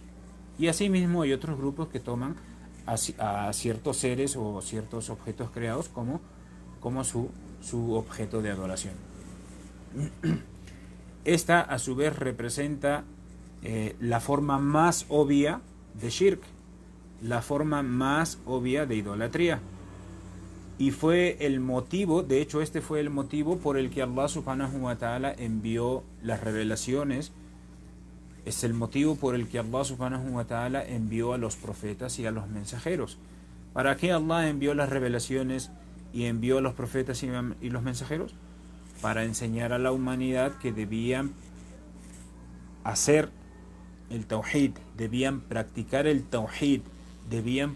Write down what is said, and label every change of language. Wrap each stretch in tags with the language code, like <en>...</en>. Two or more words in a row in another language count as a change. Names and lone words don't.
<es>Y asimismo hay otros grupos que toman a ciertos seres o ciertos objetos creados como su objeto de adoración. Esta a su vez representa la forma más obvia de shirk, la forma más obvia de idolatría. Y fue el motivo, de hecho este fue el motivo por el que Allah</es> <ar>سبحانه وتعالى</ar> <es>envió las revelaciones. Es el motivo por el que Allah</es> <ar>سبحانه وتعالى</ar> <es>envió a los profetas y a los mensajeros. ¿Para qué Allah envió las revelaciones y envió a los profetas y los mensajeros? Para enseñar a la humanidad que debían hacer el tawhid, debían practicar el tawhid, debían</es>